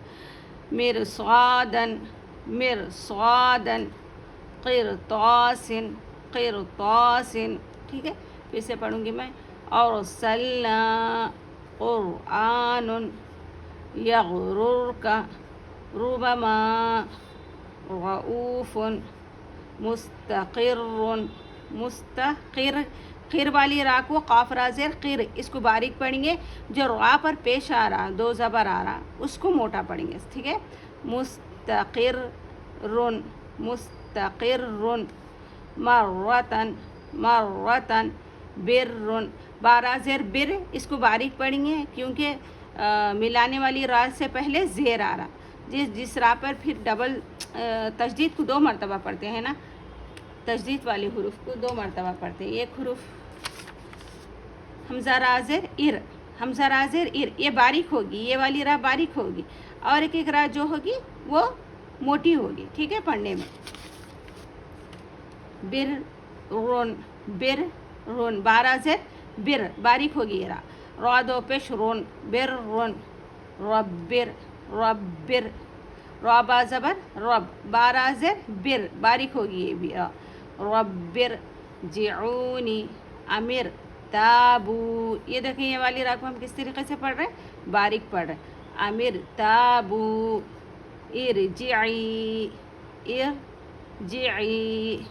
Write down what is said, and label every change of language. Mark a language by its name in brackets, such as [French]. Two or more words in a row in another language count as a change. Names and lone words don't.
[Arabic] مرصادن مرصادن قرطاسن قرطاسن. [Urdu] ٹھیک ہے، پھر سے پڑھوں گی میں. [Arabic] ارسلنا قرآن یغررک ربما رؤوف مستقر مستقر. [Urdu] قر والی را کو قاف را زیر قر، اس کو باریک پڑھیں گے. جو را پر پیش آ رہا، دو زبر آ رہا، اس کو موٹا پڑھیں گے، ٹھیک ہے. [Arabic] مستقر مستقر مرتن مرتن بر. [Urdu] بارہ زیر بر، اس کو باریک پڑھیں گے کیونکہ ملانے والی را سے پہلے زیر آ رہا. جس را پر پھر ڈبل تشدید کو 2 مرتبہ پڑھتے ہیں نا، تشدید والے حروف کو 2 مرتبہ پڑھتے ہیں. ایک حروف حمزہ را زیر ار، حمزہ را زیر ار، یہ باریک ہوگی، یہ والی را باریک ہوگی، اور ایک را جو ہوگی وہ موٹی ہوگی، ٹھیک ہے پڑھنے میں. [Arabic] بر رون بر رون. [Urdu] بارہ زیر بر، باریک ہوگی یہ را. را دو پیش [Arabic] رون بر رون. ربر ربر. [Urdu] را با زبر رب، بارہ زیر بر، باریک ہوگی یہ بھی را. [Arabic] ربر جعونی امر تابو. [Urdu] یہ دیکھیں یہ والی را کو ہم کس طریقے سے پڑھ رہے ہیں؟ باریک پڑھ رہے ہیں. [Arabic] امر تابو ارجعی ارجعی.